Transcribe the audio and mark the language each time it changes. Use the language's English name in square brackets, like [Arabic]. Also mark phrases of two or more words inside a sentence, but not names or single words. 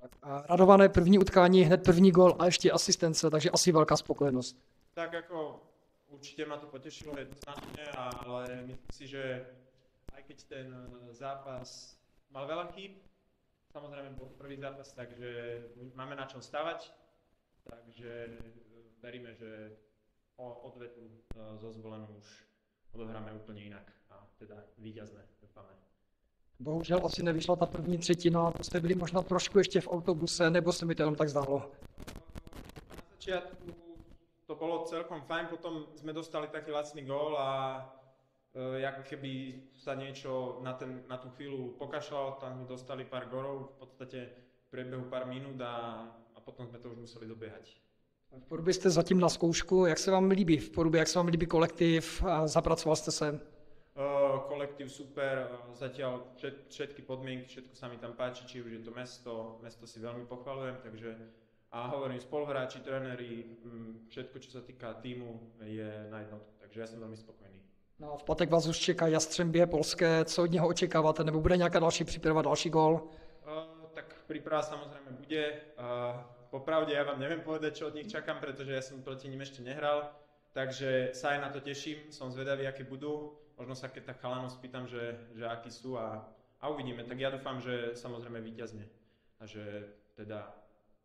[Czech] Radované první utkání, hned první gól a ještě asistence, takže asi velká spokojenost. [Slovak] Tak ako určite ma to potešilo jednoznačne, ale myslím si, že aj keď ten zápas mal veľa chýb, samozrejme bol prvý zápas, takže máme na čom stavať, takže veríme, že odvetu zo Zvolenu už odohráme úplne inak a teda víťazné, dúfame. [Czech] Bohužel asi nevyšla ta první třetina, to jste byli možná trošku ještě v autobuse, nebo se mi to jenom tak zdálo? [Slovak] Na začiatku to bolo celkom fajn, potom sme dostali taký lacný gól a jak keby sa niečo na tú chvíľu pokašľalo, tam sme dostali pár gólov, v podstate v priebehu pár minút a potom sme to už museli dobiehať. [Czech] V Porubě jste zatím na zkoušku, jak se vám líbí v Porubě, jak se vám líbí kolektiv, zapracoval jste se? [Slovak] Kolektív super, zatiaľ všetky podmienky, všetko sa mi tam páči, či už je to mesto si veľmi pochvalujem, takže a hovorím, spoluhráči, tréneri, všetko, čo sa týka týmu, je na jednotku, takže ja som veľmi spokojný. No, [Czech] v pátek vás už čeká Jastřembie polské, co od něho očekáváte, nebo bude nějaká další příprava, další gól? [Slovak] Tak príprava samozrejme bude. Popravde ja vám neviem povedať, čo od nich čakám, pretože ja som proti nim ešte nehral, takže sa aj na to teším, som zvedavý, aké budú. Možno sa keď tak chalanov spýtam, že akí sú a uvidíme. Tak ja dúfam, že samozrejme víťazne a že to vyjde.